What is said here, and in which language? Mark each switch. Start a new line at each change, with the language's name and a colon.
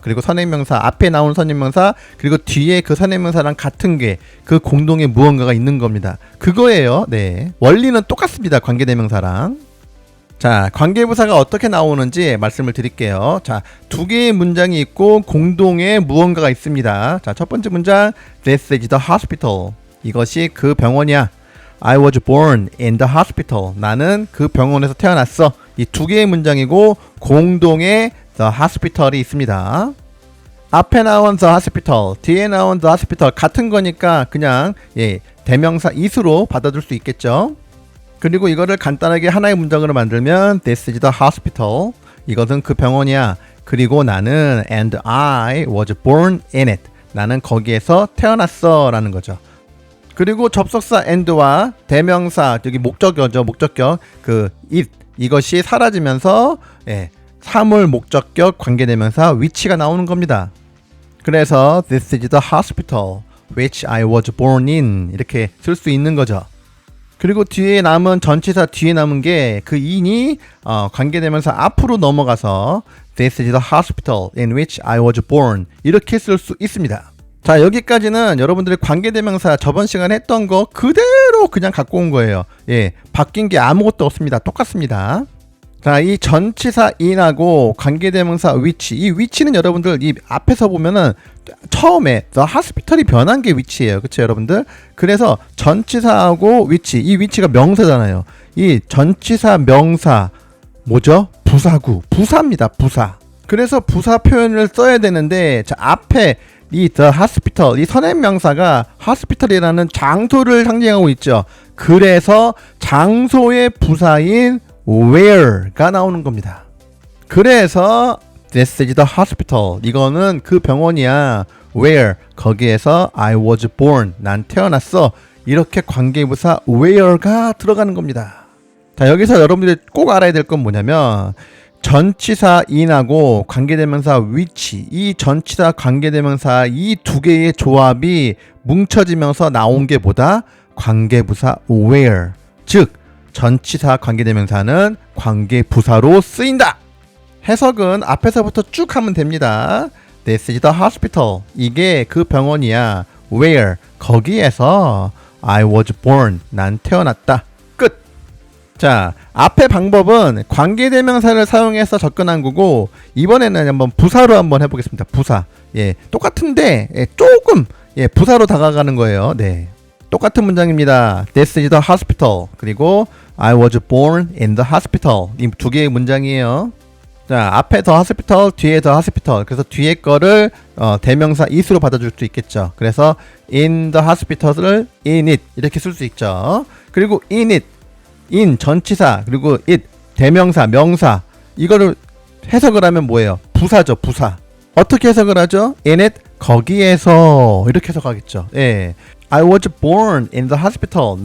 Korean: 그리고 선행명사, 앞에 나온 선행명사, 그리고 뒤에 그 선행명사랑 같은 게 그 공동의 무언가가 있는 겁니다. 그거예요. 네. 원리는 똑같습니다. 관계대명사랑. 자, 관계부사가 어떻게 나오는지 말씀을 드릴게요. 자, 두 개의 문장이 있고 공동의 무언가가 있습니다.
English: 자, 첫 번째 문장, This is the hospital.
Korean: 이것이 그 병원이야.
English: I was born in the hospital.
Korean: 나는 그 병원에서 태어났어. 이 두 개의 문장이고 공동의 the hospital이 있습니다. 앞에 나온 the hospital, 뒤에 나온 the hospital 같은 거니까 그냥 대명사 is로 받아줄 수 있겠죠. 그리고 이거를 간단하게 하나의 문장으로 만들면
English: This is the hospital.
Korean: 이것은 그 병원이야. 그리고 나는
English: and I was born in it.
Korean: 나는 거기에서 태어났어 라는 거죠. 그리고 접속사 and와 대명사, 여기 목적어죠. 목적격 그 it 이것이 사라지면서 사물 목적격 관계대명사 which가 나오는 겁니다.
English: 그래서 This is the hospital which I was born in
Korean: 이렇게 쓸 수 있는 거죠. 그리고 뒤에 남은 전치사 뒤에 남은 게 그 in이 관계대명사 앞으로 넘어가서
English: This is the hospital in which I was born
Korean: 이렇게 쓸 수 있습니다. 자, 여기까지는 여러분들이 관계대명사 저번 시간에 했던 거 그대로 그냥 갖고 온 거예요. 바뀐 게 아무것도 없습니다. 똑같습니다. 자, 이 전치사 in하고 관계대명사 which, 이 which는 여러분들 이 앞에서 보면은 처음에 the hospital이 변한 게 which예요. 그쵸, 여러분들? 그래서 전치사하고 which, 이 which가 명사잖아요. 이 전치사 명사 뭐죠? 부사구, 부사입니다. 부사. 그래서 부사 표현을 써야 되는데, 자, 앞에 이 the hospital, 이 선행명사가 hospital이라는 장소를 상징하고 있죠. 그래서 장소의 부사인 where가 나오는 겁니다. 그래서
English: This is the hospital.
Korean: 이거는 그 병원이야. Where. 거기에서
English: I was born.
Korean: 난 태어났어. 이렇게 관계부사 where가 들어가는 겁니다. 자, 여기서 여러분들이 꼭 알아야 될 건 뭐냐면 전치사 in하고 관계대명사 which, 이 전치사 관계대명사 이 두 개의 조합이 뭉쳐지면서 나온 게 뭐다? 관계부사 where. 즉 전치사 관계대명사는 관계부사로 쓰인다. 해석은 앞에서부터 쭉 하면 됩니다.
English: This is the hospital.
Korean: 이게 그 병원이야.
English: Where. 거기에서 I was born.
Korean: 난 태어났다. 끝. 자, 앞의 방법은 관계대명사를 사용해서 접근한 거고 이번에는 한번 부사로 한번 해보겠습니다. 부사. 똑같은데 조금 부사로 다가가는 거예요. 네. 똑같은 문장입니다.
English: This is the hospital.
Korean: 그리고
English: I was born in the hospital.
Korean: 이 두 개의 문장이에요. 자, 앞에 the hospital, 뒤에 the hospital. 그래서 뒤에 거를 대명사 it으로 받아줄 수 있겠죠. 그래서 in the hospital을 in it 이렇게 쓸 수 있죠. 그리고 in it, in 전치사, 그리고 it 대명사, 명사. 이거를 해석을 하면 뭐예요? 부사죠, 부사. 어떻게 해석을 하죠? in it 거기에서 이렇게 해석하겠죠.
English: I was born in the hospital.